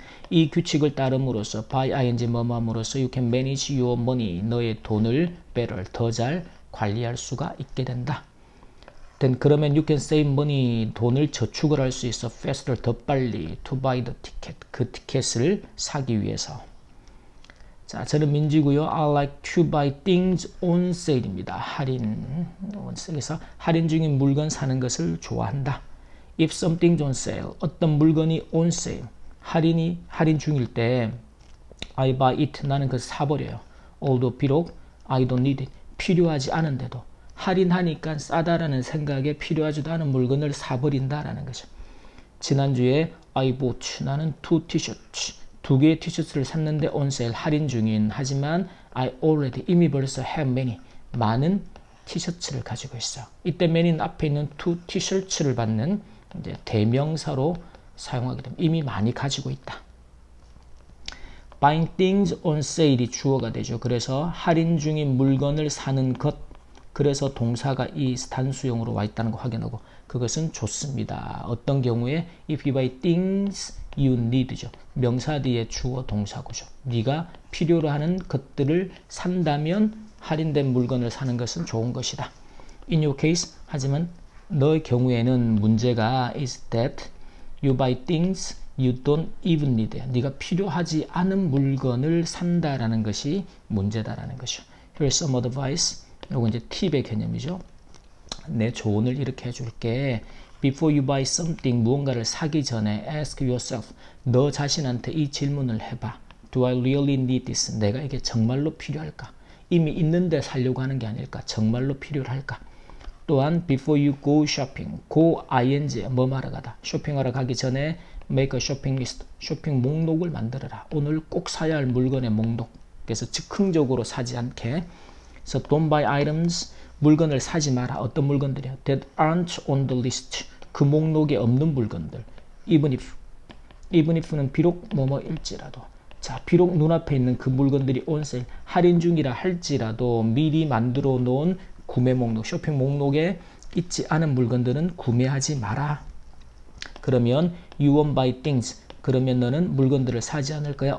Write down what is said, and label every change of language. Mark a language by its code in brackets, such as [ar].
[ko] 이 규칙을 따름으로써 by ing 뭐뭐함으로써 [en] you can manage your money, [ko] 너의 돈을 better, 더 잘 관리할 수가 있게 된다. [en] then [ko] 그러면 [en] you can save money, [ko] 돈을 저축을 할 수 있어 faster, 더 빨리 [en] to buy the ticket, [ko] 그 티켓을 사기 위해서. 자, 저는 민지고요. [en] I like to buy things on sale입니다. [ko] 할인, 그래서 할인 중인 물건 사는 것을 좋아한다. [en] If something's on sale, [ko] 어떤 물건이 [en] on sale, [ko] 할인 중일 때 [en] I buy it, [ko] 나는 그것을 사버려요. [en] Although, [ko] 비록 [en] I don't need it, [ko] 필요하지 않은데도 할인하니까 싸다라는 생각에 필요하지도 않은 물건을 사버린다라는 거죠. 지난주에 [en] I bought, [ko] 나는 2 t-shirts, 2개의 티셔츠를 샀는데 [en] on sale, [ko] 할인 중인. 하지만 [en] I already, [ko] 이미 벌써 [en] have many, [ko] 많은 티셔츠를 가지고 있어. 이때 many는 앞에 있는 2 t-shirts를 받는 이제 대명사로 사용하게 되면 이미 많이 가지고 있다. [en] Buying things on sale이 [ko] 주어가 되죠. 그래서 할인 중인 물건을 사는 것, 그래서 동사가 이 단수형으로 와 있다는 거 확인하고, 그것은 좋습니다. 어떤 경우에 [en] if you buy things you need죠. [ko] 명사 뒤에 주어 동사구죠. 네가 필요로 하는 것들을 산다면 할인된 물건을 사는 것은 좋은 것이다. [en] In your case, [ko] 하지만 너의 경우에는 문제가 [en] is that you buy things you don't even need. [ko] 네가 필요하지 않은 물건을 산다라는 것이 문제다라는 것이죠. [en] Here's some advice. [ko] 이건 이제 팁의 개념이죠. 내 조언을 이렇게 해줄게. [en] Before you buy something, [ko] 무언가를 사기 전에 [en] ask yourself, [ko] 너 자신한테 이 질문을 해봐. [en] Do I really need this? [ko] 내가 이게 정말로 필요할까? 이미 있는데 사려고 하는 게 아닐까? 정말로 필요할까? 또한 [en] before you go shopping, [ko] go ing, 뭐 말하러 가다. 쇼핑하러 가기 전에 [en] make a shopping list, [ko] 쇼핑 목록을 만들어라. 오늘 꼭 사야 할 물건의 목록. 그래서 즉흥적으로 사지 않게. 그래서 [en] don't buy items, [ko] 물건을 사지 마라. 어떤 물건들이요? [en] That aren't on the list, [ko] 그 목록에 없는 물건들. [en] Even if [ko] 는 비록 뭐뭐일지라도. 자, 비록 눈앞에 있는 그 물건들이 [en] on sale, [ko] 할인 중이라 할지라도 미리 만들어 놓은 구매 목록, 쇼핑 목록에 있지 않은 물건들은 구매하지 마라. 그러면 [en] you won't buy things, [ko] 그러면 너는 물건들을 사지 않을 거야.